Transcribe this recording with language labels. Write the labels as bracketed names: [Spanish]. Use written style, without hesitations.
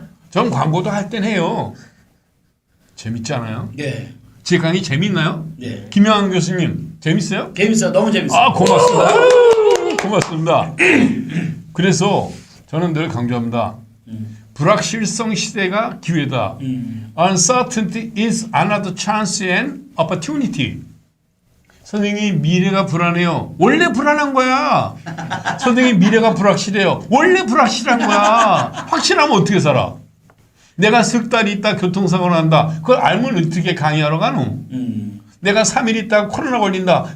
[Korean] 전 광고도 할 땐 해요. 재밌잖아요. 네. 제 강의 재밌나요? 네. 김영환 교수님 재밌어요? 재밌어요. 너무 재밌어요. 아, 고맙습니다. 고맙습니다. 그래서 저는 늘 강조합니다. 불확실성 시대가 기회다. [English] Uncertainty is another chance and opportunity. [Korean] 선생님, 미래가 불안해요. 원래 불안한 거야. 선생님, 미래가 불확실해요. 원래 불확실한 거야. 확실하면 어떻게 살아? 내가 석 달 있다 교통사고 난다. 그걸 알면 어떻게 강의하러 가노? 내가 3일 있다가 코로나 걸린다.